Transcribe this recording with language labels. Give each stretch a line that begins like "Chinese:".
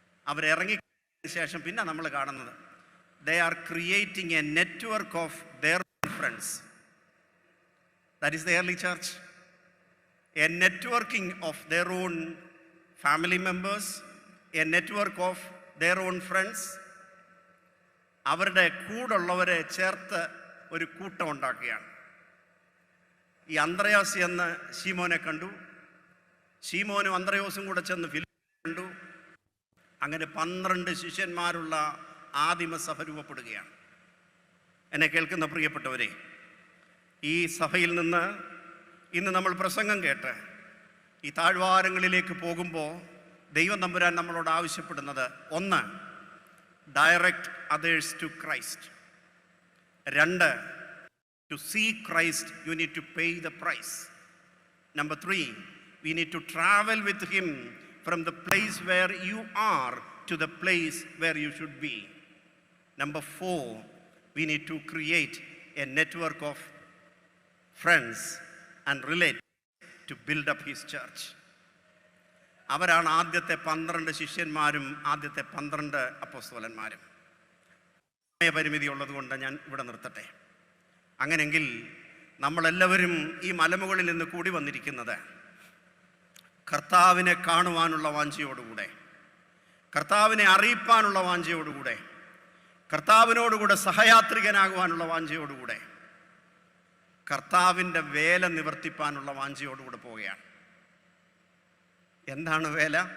Malayalam: അവരിറങ്ങിയ ശേഷം പിന്നെ നമ്മൾ കാണുന്നത്,
English: they are creating a network of their friends. That is the early church. A networking of their own family members, a network of their own friends.
Malayalam: അവരുടെ കൂടുള്ളവരെ ചേർത്ത് ഒരു കൂട്ടം ഉണ്ടാക്കുകയാണ്. ഈ അന്ത്രയാസ് എന്ന് ശീമോനെ കണ്ടു. ശീമോനും അന്ത്രയോസും കൂടെ ചെന്ന് ഫിലിപ്പിനെ കണ്ടു. അങ്ങനെ 12 ശിഷ്യന്മാരുള്ള ആദിമസഭ രൂപപ്പെടുകയാണ്. എന്നെ കേൾക്കുന്ന പ്രിയപ്പെട്ടവരെ, ഈ സഭയിൽ നിന്ന് ഇന്ന് നമ്മൾ പ്രസംഗം കേട്ട് ഈ താഴ്വാരങ്ങളിലേക്ക് പോകുമ്പോൾ ദൈവം തമ്പുരാൻ നമ്മളോട് ആവശ്യപ്പെടുന്നത്, 1,
English: Direct others to Christ. 2, to see Christ you need to pay the price. Number 3, we need to travel with him from the place where you are to the place where you should be. Number 4, we need to create a network of friends and relatives to build up his church.
Malayalam: അവരാണ് ആദ്യത്തെ 12 ശിഷ്യന്മാരും ആദ്യത്തെ 12 അപ്പോസ്തലന്മാരും. സമയപരിമിതി ഉള്ളതുകൊണ്ട് ഞാൻ ഇവിടെ നിർത്തട്ടെ. അങ്ങനെങ്കിൽ നമ്മളെല്ലാവരും ഈ മലമുകളിൽ നിന്ന് കൂടി വന്നിരിക്കുന്നത് കർത്താവിനെ കാണുവാനുള്ള വാഞ്ചയോടുകൂടെ, കർത്താവിനെ അറിയിപ്പാനുള്ള വാഞ്ചയോടുകൂടെ, കർത്താവിനോടുകൂടെ സഹയാത്രികനാകുവാനുള്ള വാഞ്ചയോടുകൂടെ, കർത്താവിൻ്റെ വേല നിവർത്തിപ്പാനുള്ള വാഞ്ചയോടുകൂടെ പോവുകയാണ്. എന്താണ് വേല?